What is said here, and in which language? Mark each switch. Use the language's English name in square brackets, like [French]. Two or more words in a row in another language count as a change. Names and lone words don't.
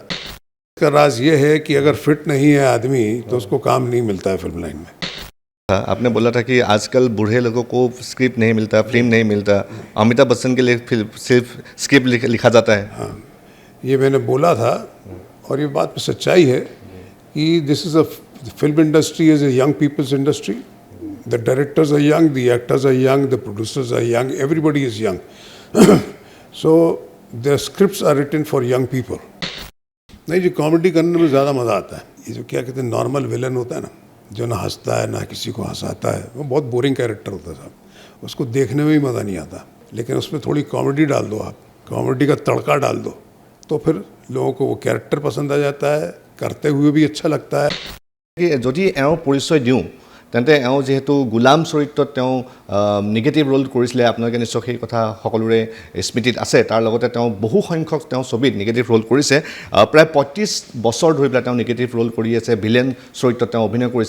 [Hindi] इसका राज ये है कि अगर फिट नहीं है आदमी तो उसको काम नहीं मिलता है फिल्म लाइन में। आपने बोला था कि आजकल बूढ़े लोगों को स्क्रिप्ट नहीं मिलता, फिल्म नहीं मिलता, अमिताभ बच्चन के लिए सिर्फ स्क्रिप्ट लिखा जाता है। हाँ, ये मैंने बोला था और ये बात में सच्चाई है कि [English] this is a film industry is a young people's industry. The directors are young, the actors are young, the producers are young, everybody is young. So their scripts are written for young people. [Hindi] नहीं जी, कॉमेडी करने में ज़्यादा मज़ा आता है। ये जो क्या कहते हैं [English] normal villain [Hindi] होता है ना, जो ना हंसता है ना किसी को हंसाता है, वो बहुत [English] boring character [Hindi] होता है साहब। उसको देखने में भी मज़ा नहीं आता। लेकिन उसमें थोड़ी कॉमेडी डाल दो, आप कॉमेडी का तड़का डाल दो, तो फिर लोगों को वो कैरेक्टर पसंद आ जाता है, करते हुए भी अच्छा लगता है। [Assamese] যদি এওঁ পৰিচয় দিওঁ তেন্তে এওঁ যেহেতু গোলাম চৰিত্ৰত তেওঁ [English] negative role [Assamese] কৰিছিলে, আপোনালোকে নিশ্চয় সেই কথা সকলোৰে স্মৃতিত আছে। তাৰ লগতে তেওঁ বহু সংখ্যক তেওঁ ছবিত [English] negative role [Assamese] কৰিছে। প্ৰায় ৩৫ বছৰ ধৰি পেলাই তেওঁ [English] negative role [Assamese] কৰি আছে, ভিলেন চৰিত্ৰত তেওঁ অভিনয় কৰিছে।